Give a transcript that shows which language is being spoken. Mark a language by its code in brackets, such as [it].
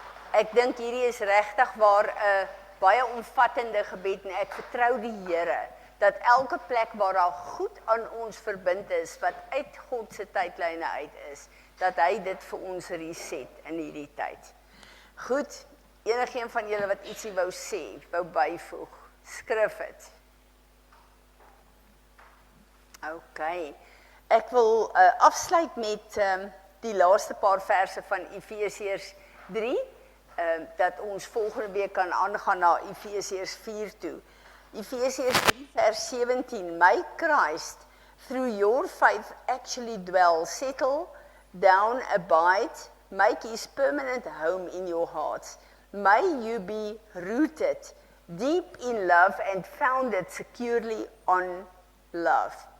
[af] Ek dink hierdie is regtig waar 'n baie omvattende gebed en ek vertrou die Here dat elke plek waar daar goed aan ons verbind is wat uit God se tydlyne uit is, dat hy dit vir ons reset in hierdie tyd. Goed, enigeen van julle wat ietsie wou sê, wou byvoeg, skryf dit. OK. Ek wil afsluit met die laaste paar verse van Efesiërs 3, dat ons volgende week kan aangaan na Efesiërs 4 toe. [en] Ephesians 3 verse 17, may Christ through your faith actually dwell, settle down, abide, make his permanent home in your hearts. May you be rooted deep in love and founded securely on love.